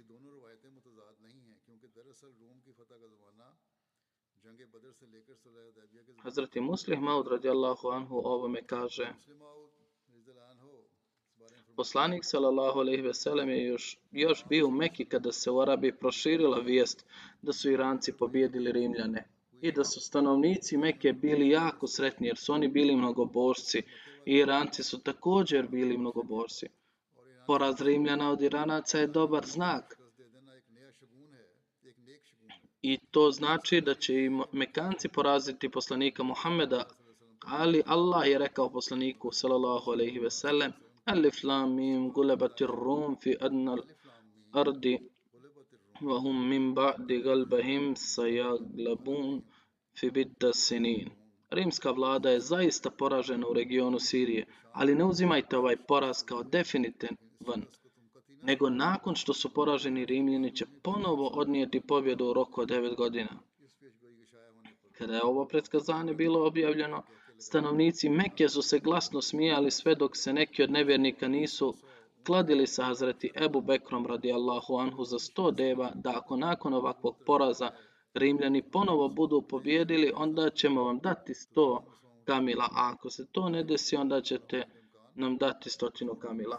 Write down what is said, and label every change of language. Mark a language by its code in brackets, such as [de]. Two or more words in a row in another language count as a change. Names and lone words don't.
[bs] Hazreti Muslih Maud [ar] رضي الله عنه [bs] o ovome kaže: Poslanik [ar] صلى الله عليه وسلم [bs] je još bio u Meki kada se u Arabiji proširila vijest da su Iranci pobijedili Rimljane i da su stanovnici Meke bili jako sretni jer su oni bili mnogobožci i Iranci su također bili mnogobožci. Poraz Rimljana od Iranaca je dobar znak. I to znači da će i Mekanci poraziti poslanika Muhammeda, ali Allah je rekao poslaniku [ar] صلى الله عليه وسلم: ألف لام ميم غلبت الروم في أدنى الأرض وهم من بعد غلبهم سيغلبون في بضع سنين. [bs] Rimska vlada je zaista poražena u regionu Sirije, ali ne uzimajte ovaj poraz kao definitivan, nego nakon što su poraženi Rimljani će ponovo odnijeti pobjedu u roku od 9 godina. Kada je ovo predskazanje bilo objavljeno, stanovnici Mekke su se glasno smijali sve dok se neki od nevjernika nisu kladili sa Hazreti Ebu Bekrom [ar] رضي الله عنه [bs] za 100 deva da ako nakon ovakvog poraza Rimljani ponovo budu pobjedili, onda ćemo vam dati 100 kamila, a ako se to ne desi, onda ćete nam dati 100 kamila.